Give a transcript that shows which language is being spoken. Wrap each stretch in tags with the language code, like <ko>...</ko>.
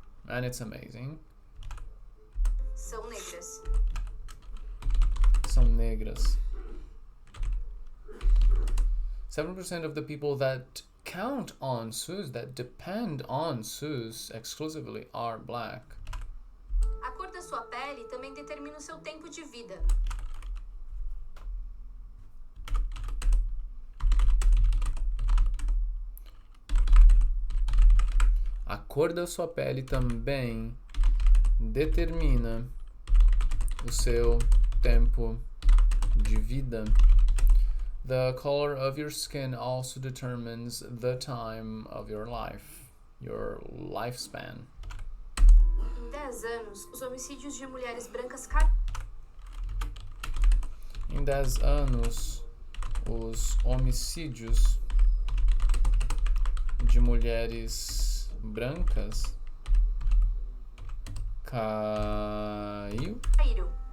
<en>And it's amazing.</en> <pt>São negras. São negras.</pt> <en>7% of the people that count on SUS, that depend on SUS exclusively, are black.</en> <pt>A cor da sua pele também determina o seu tempo de vida. A cor da sua pele também determina o seu tempo de vida.</pt> <en>The color of your skin also determines the time of your life, your lifespan.</en> <pt>Em 10 anos, os homicídios de mulheres brancas Em 10 anos, os homicídios de mulheres brancas caíram.</pt>